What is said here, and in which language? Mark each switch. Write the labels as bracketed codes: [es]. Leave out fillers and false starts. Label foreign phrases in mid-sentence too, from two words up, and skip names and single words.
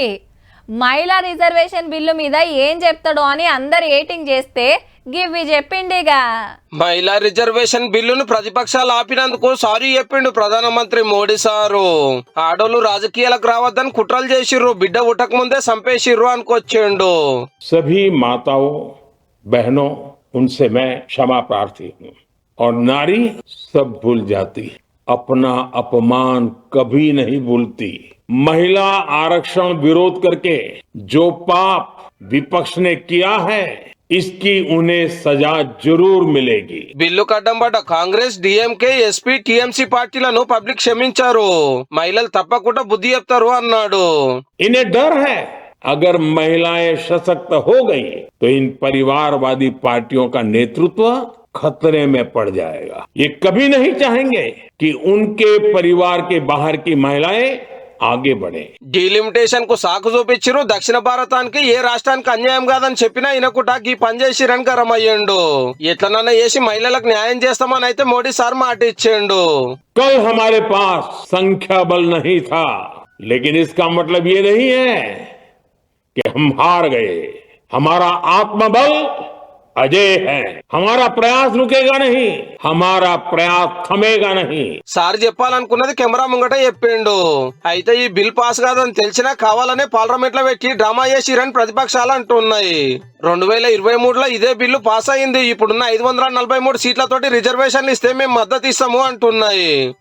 [te] మహిళా రిజర్వేషన్ బిల్లు మీద ఏం చెప్తాడో అని అందరు ఏటింగ్ చేస్తే గివ్వి చెప్పిండిగా. మహిళా రిజర్వేషన్ బిల్లును ప్రతిపక్షాలు ఆపినందుకు సారీ చెప్పిండు ప్రధానమంత్రి మోడీ సారు. ఆడోళ్ళు రాజకీయాలకు రావద్దని కుట్రలు చేసిర్రు, బిడ్డ ఉట్టక ముందే సంపేసిర్రు అనుకొచ్చిండు. [hi] सभी माताओं बहनों उनसे मैं क्षमा प्रार्थी हूँ और नारी सब भूल जाती, अपना अपमान कभी नहीं भूलती। महिला आरक्षण विरोध करके जो पाप विपक्ष ने किया है इसकी उन्हें सजा जरूर मिलेगी. బిల్లు కడ్డంబడ్డ కాంగ్రెస్, డిఎంకే, ఎస్పీ, టీఎంసీ పార్టీలను పబ్లిక్ క్షమించారు. మహిళలు తప్పకుండా బుద్ధి చెప్తారు అన్నాడు. इन्हें डर है अगर महिलाएं सशक्त हो गई तो इन परिवारवादी पार्टियों का नेतृत्व खतरे में पड़ जाएगा. ये कभी नहीं चाहेंगे कि उनके परिवार के बाहर की महिलाएं आगे बढ़ें. [te] డీలిమిటేషన్ కు సాకు చూపించిరు. దక్షిణ భారతానికి ఏ రాష్ట్రానికి అన్యాయం కాదని చెప్పినా ఈయనకుట ఈ పని చేసిరని గరమయ్యిండు. ఎట్లనన్నా చేసి మహిళలకు న్యాయం చేస్తామని అయితే మోడీ సార్ మాట ఇచ్చిండు. [hi] कल हमारे पास संख्या बल नहीं था, लेकिन इसका मतलब ये नहीं है कि हम हार गए. हमारा आत्मबल अजय है. हमारा प्रयास रुकेगा नहीं, हमारा प्रयास थमेगा नहीं. [te] సార్ చెప్పాలనుకున్నది కెమెరా ముంగట చెప్పిండు. అయితే ఈ బిల్ పాస్ కాదని తెలిసినా కావాలనే పార్లమెంట్ లో పెట్టి డ్రామా చేసిరని ప్రతిపక్షాలు అంటున్నాయి. 2023లో ఇదే బిల్లు పాస్ అయింది. ఇప్పుడున్న 543 సీట్లతోటి రిజర్వేషన్లు ఇస్తే మేము మద్దతు ఇస్తాము అంటున్నాయి.